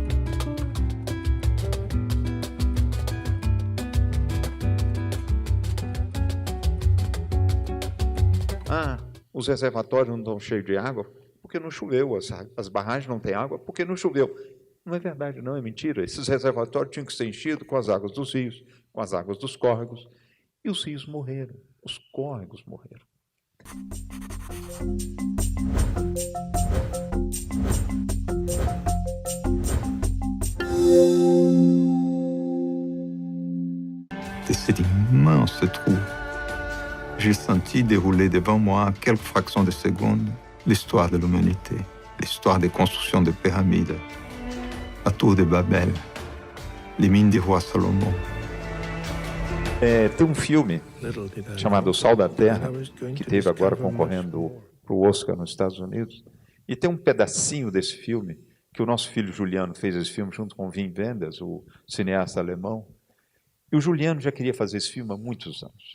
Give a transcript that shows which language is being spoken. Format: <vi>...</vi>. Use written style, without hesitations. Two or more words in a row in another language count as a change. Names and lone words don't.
<pt>Os reservatórios não estão cheios de água porque não choveu. As barragens não têm água porque não choveu. Não é verdade, não, é mentira. Esses reservatórios tinham que ser enchidos com as águas dos rios, com as águas dos córregos. E os rios morreram, os córregos morreram.</pt> <fr>De cet immense trou, j'ai senti dérouler devant moi en quelques fractions de secondes l'histoire de l'humanité, l'histoire des constructions de pyramides, a Tour de Babel, les mines du roi Salomon.</fr> <pt>Tem um filme chamado O Sal da Terra, que teve agora concorrendo para o Oscar nos Estados Unidos, e tem um pedacinho desse filme, que o nosso filho Juliano fez esse filme junto com Wim Wenders, o cineasta alemão, e o Juliano já queria fazer esse filme há muitos anos.</pt>